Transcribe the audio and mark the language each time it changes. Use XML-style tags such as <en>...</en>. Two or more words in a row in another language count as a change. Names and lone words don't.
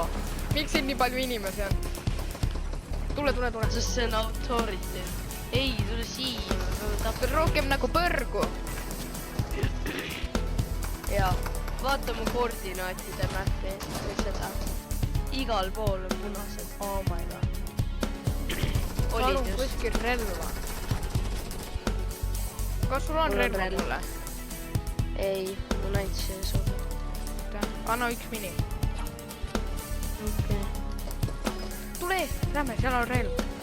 <et>Miks siin nii palju inimesi on? Tule. Sest see on authority. Ei, tule siia. Rohkem nagu põrgu. Jaa. Vaata mu koordinaatide mappi. Või seda. Igal pool on punased.</et> <en>Oh my god.</en> <et>Olid Palun just. kuskil relva. Kas sul on Mul on relva relv. mulle? Ei, mul ainult see sulle. Anna 1 mini. Okei. Tule ees, lähme, seal on relv.</et>